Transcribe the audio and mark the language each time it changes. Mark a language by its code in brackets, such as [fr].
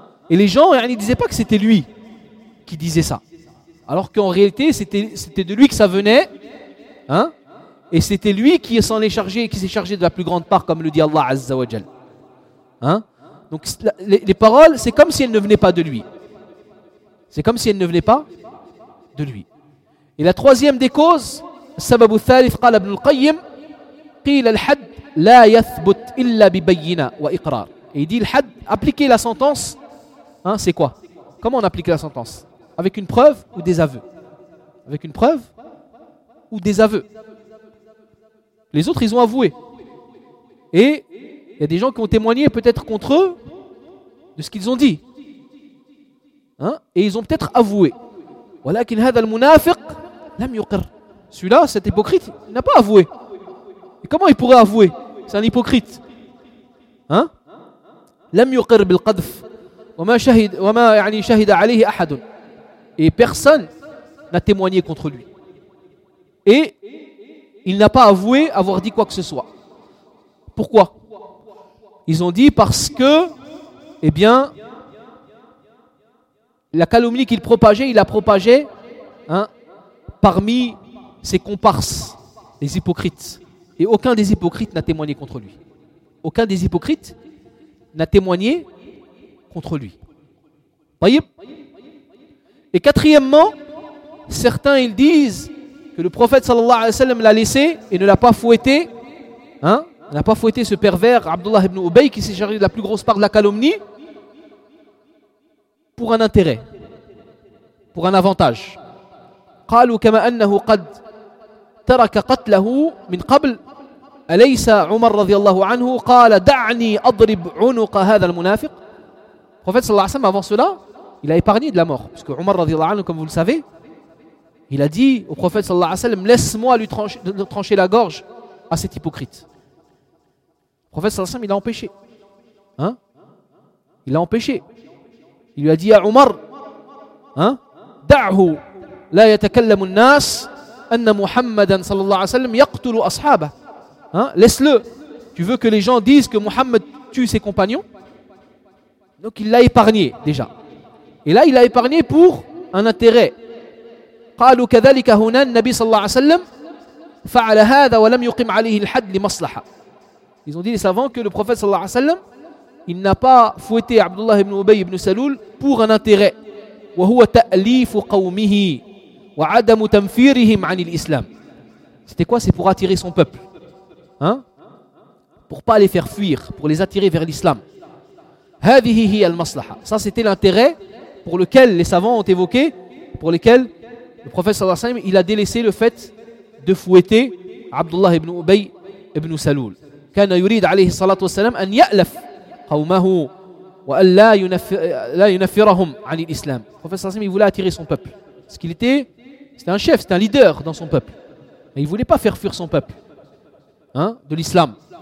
[fr] Et les gens, ils ne disaient pas que c'était lui qui disait ça. Alors qu'en réalité, c'était de lui que ça venait. Hein? Et c'était lui qui s'en est chargé et qui s'est chargé de la plus grande part, comme le dit Allah Azza wa Jal. Hein? Donc, les paroles, c'est comme si elles ne venaient pas de lui. C'est comme si elles ne venaient pas de lui. Et la troisième des causes, [ar] السبب الثالث قال ابن القيم قيل الحد لا يثبت إلا ببينة وإقرار. [fr] Et il dit le had, appliquer la sentence, hein, c'est quoi? Comment on applique la sentence? Avec une preuve ou des aveux? Avec une preuve ou des aveux? Les autres, ils ont avoué. Et il y a des gens qui ont témoigné peut-être contre eux de ce qu'ils ont dit. Hein? Et ils ont peut-être avoué. [ar] ولكن هذا المنافق لم يقر. [fr] Celui-là, cet hypocrite, il n'a pas avoué. Et comment il pourrait avouer? C'est un hypocrite. Hein? [ar] لم يقر بالقذف وما شهد وما يعني شهد عليه احد. [fr] Et personne n'a témoigné contre lui. Et il n'a pas avoué avoir dit quoi que ce soit. Pourquoi? Ils ont dit parce que, eh bien, la calomnie qu'il propageait, il la propageait, hein, parmi ses comparses, les hypocrites. Et aucun des hypocrites n'a témoigné contre lui. Aucun des hypocrites n'a témoigné contre lui. Voyez. Et quatrièmement, certains, ils disent que le prophète sallallahu alayhi wa sallam l'a laissé et ne l'a pas fouetté. Hein? N'a pas fouetté ce pervers, Abdullah ibn Ubay, qui s'est chargé de la plus grosse part de la calomnie, pour un intérêt, pour un avantage. [ar] قالوا كما أنه قد ترك قتله من قبل أليس عمر رضي الله عنه قال دعني أضرب عنق هذا المنافق. [fr] Prophète sallallahu alayhi wa sallam, avant cela, il a épargné de la mort, parce que Omar [ar] رضي الله عنه, [fr] comme vous le savez, il a dit au prophète sallallahu alayhi wa sallam, laisse-moi lui trancher la gorge à cet hypocrite. Le prophète sallallahu alayhi wa sallam, il l'a empêché. Hein? Il l'a empêché. Il lui a dit à Omar, hein? [ar] دعه لا يتكلم الناس أن محمدا صلى الله عليه وسلم يقتل أصحابه. [fr] Hein? Laisse-le. Tu veux que les gens disent que Mohammed tue ses compagnons? Donc il l'a épargné déjà. Et là, il l'a épargné pour un intérêt. [ar] قالوا كذلك هنا النبي صلى الله عليه وسلم فعل هذا ولم يقم عليه الحد لمصلحة. [fr] Ils ont dit, les savants, que le prophète [ar] صلى الله عليه وسلم, [fr] il n'a pas fouetté Abdullah ibn Ubay ibn Salul pour un intérêt. [ar] وهو تأليف قومه وعدم تنفيرهم عن الإسلام. [fr] C'était quoi? C'est pour attirer son peuple. Hein? Pour pas les faire fuir, pour les attirer vers l'islam. [ar] هذه هي المصلحة. [fr] Ça, c'était l'intérêt pour lequel les savants ont évoqué, pour lequel le prophète sallallahu alayhi wa sallam, il a délaissé le fait de fouetter Abdullah ibn Ubay ibn Salul. [ar] كان يريد عليه الصلاة والسلام أن يألف قومه وأن لا ينفرهم عن الإسلام. [fr] Le prophète sallallahu alayhi wa sallam, il voulait attirer son peuple. Ce qu'il était, c'était un chef, c'était un leader dans son peuple. Mais il ne voulait pas faire fuir son peuple, hein, de l'islam.